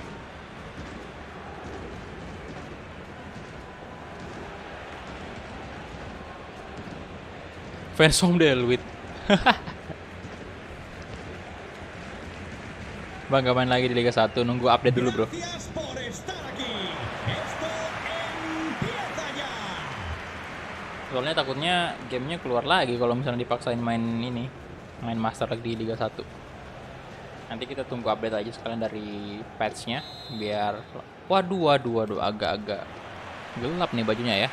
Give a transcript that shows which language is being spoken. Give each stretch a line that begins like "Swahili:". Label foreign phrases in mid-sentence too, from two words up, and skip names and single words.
English: Fans from Delwit.
Indonesian: Bang, gak main lagi di Liga 1, nunggu update dulu bro.
Spanish: Gracias por estar aquí. Esto empieza ya.
Indonesian: Soalnya takutnya gamenya keluar lagi kalau misalnya dipaksain main ini, main Master League di Liga 1. Nanti kita tunggu update aja sekalian dari patchnya, biar waduh agak-agak gelap nih bajunya ya.